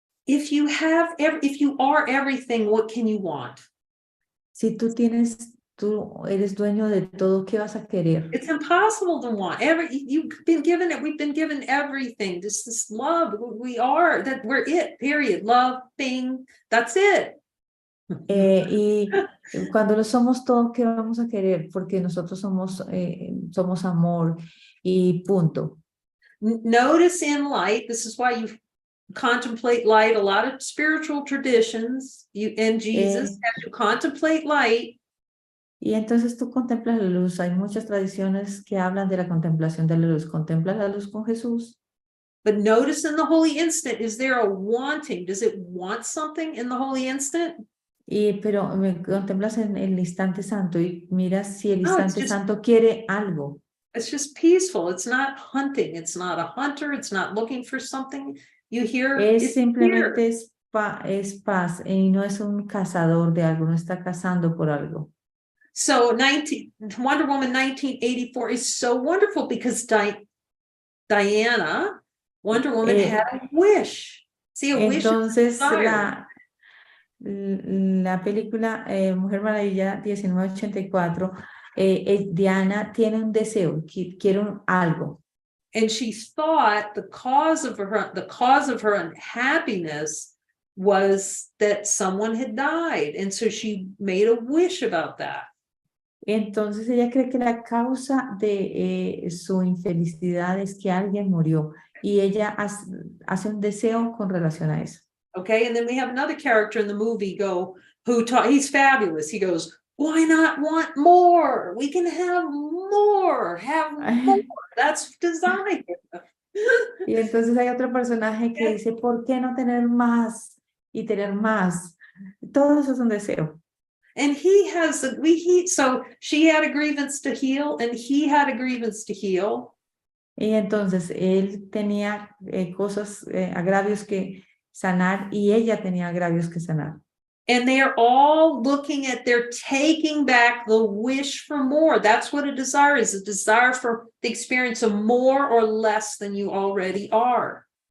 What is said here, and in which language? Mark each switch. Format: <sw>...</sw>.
<en>If you are everything, what can you want?</en> <es>Si tú eres dueño de todo, ¿qué vas a querer?</es> <en>It's impossible to want. We've been given everything. This love. We're it, period. Love, thing, that's it.</en> <es>Y cuando lo somos todo, ¿qué vamos a querer? Porque nosotros somos amor y punto.</es> <en>Notice in light, this is why you contemplate light. A lot of spiritual traditions, and Jesus have to contemplate light.</en> <es>Y entonces tú contemplas la luz. Hay muchas tradiciones que hablan de la contemplación de la luz. Contemplas la luz con Jesús.</es> <en>But notice in the holy instant, is there a wanting? Does it want something in the holy instant?</en> <es>Pero contemplas en el instante santo y miras si el instante santo quiere algo.</es> <en>It's just peaceful. It's not hunting. It's not a hunter. It's not looking for something. You hear.</en> <es>Es simplemente es paz y no es un cazador de algo, no está cazando por algo.</es> <en>So Wonder Woman 1984 is so wonderful because Diana, Wonder Woman, had a wish. See, a wish.</en> <es>Entonces la película Mujer Maravilla 1984, Diana tiene un deseo, quiere algo.</es> <en>And she thought the cause of her unhappiness was that someone had died, and so she made a wish about that.</en> <es>Entonces ella cree que la causa de su infelicidad es que alguien murió y ella hace un deseo con relación a eso.</es> <en>Okay, and then we have another character in the movie he's fabulous. He goes, why not want more? We can have more. That's desire.</en> <es>Y entonces hay otro personaje que dice, ¿por qué no tener más y tener más? Todo eso es un deseo.</es> <en>And so she had a grievance to heal, and he had a grievance to heal.</en> <es>Y entonces él tenía agravios que sanar y ella tenía agravios que sanar.</es> <en>And they're all they're taking back the wish for more. That's what a desire is, a desire for the experience of more or less than you already are.</en>